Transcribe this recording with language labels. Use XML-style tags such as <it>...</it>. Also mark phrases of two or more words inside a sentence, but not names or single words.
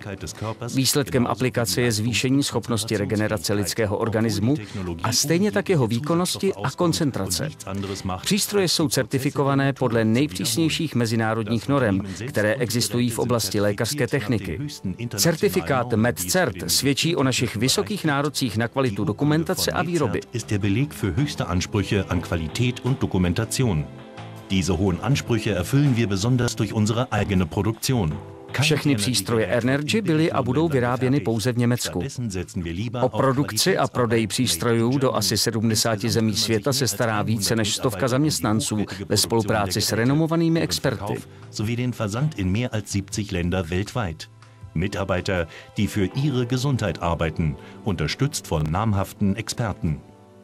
<cs>Výsledkem aplikace je zvýšení schopnosti regenerace lidského organismu a stejně tak jeho výkonnosti a koncentrace. Přístroje jsou certifikované podle nejpřísnějších mezinárodních norem, které existují v oblasti lékařské techniky. Certifikát MedCert svědčí o našich vysokých nárocích na kvalitu dokumentace a výroby.</cs> <de>Qualität und Dokumentation. Diese hohen Ansprüche erfüllen wir besonders durch unsere eigene Produktion.</de> <cs>Všechny přístroje Energy byly a budou vyráběny pouze v Německu. O produkci a prodej přístrojů do asi 70 zemí světa se stará více než 100 zaměstnanců ve spolupráci s renomovanými experty.</cs> <de>Sowie den Versand in mehr als 70 Länder weltweit. Mitarbeiter, die für ihre Gesundheit arbeiten, unterstützt von namhaften Experten.</de>